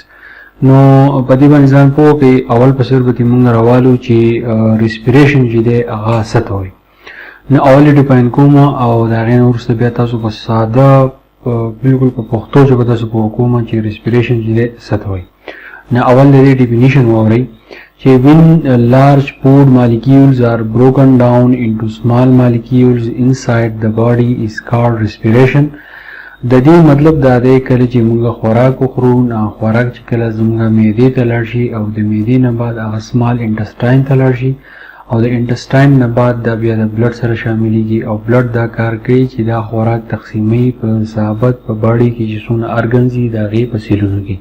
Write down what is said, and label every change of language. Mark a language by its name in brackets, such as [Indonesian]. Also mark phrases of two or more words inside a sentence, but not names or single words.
[Pashto] نو په دې باندې ځان پوه کړئ. اول په سر به موږ راوالو چې ریسپیریشن چې دی هغه څه ته وایي. نو اول یې ډیفاین کوم او د هغې نه وروسته بیا تاسو په ساده بالکل په پښتو ژبه تاسو پوه کوم چې ریسپیریشن چې دی څه ته وایي. نو اول د دې ډیفینیشن واورئ چې [English] when large food molecules are broken down into small molecules inside the body is called respiration. [Pashto] د دې مطلب دا دی کله چې موږ خوراک وخورو نو خوراک چې کله زموږ معدې ته لاړ شي او د معدې نه بعد هغه [English] small intestine [Pashto] ته لاړ شي او د انټسټاین نه بعد دا بیا د بلډ سره شاملېږي او بلډ دا کار کوي چې دا خوراک تقسیموي په ثابت په باډي کې چې څونه ارګنز دي د هغې په سیلونو کې.